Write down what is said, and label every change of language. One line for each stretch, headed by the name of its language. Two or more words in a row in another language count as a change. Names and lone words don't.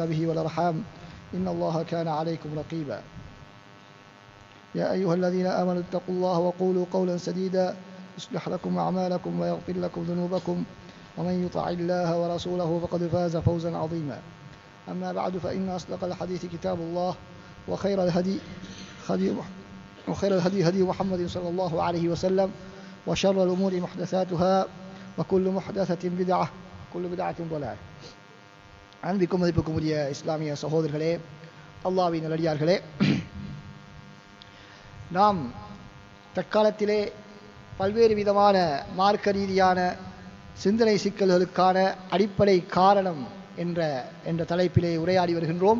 Arabic: به والأرحام إن الله كان عليكم رقيبا يا أيها الذين آمنوا اتقوا الله وقولوا قولا سديدا يصلح لكم أعمالكم ويغفر لكم ذنوبكم ومن يطع الله ورسوله فقد فاز فوزا عظيما أما بعد فإن أصدق الحديث كتاب الله وخير الهدي هدي محمد صلى الله عليه وسلم وشر الأمور محدثاتها وكل محدثة بدعة كل بدعة ضلالة.
Tamil: அன்பிற்கும் மதிப்புக்கும் உரிய இஸ்லாமிய சகோதரர்களே, அல்லாஹ்வின் நல்லடியார்களே, நாம் தற்காலத்திலே பல்வேறு விதமான மார்க்க ரீதியான சிந்தனை சிக்கல்களுக்கான அடிப்படை காரணம் என்ற தலைப்பிலே உரையாடி வருகின்றோம்.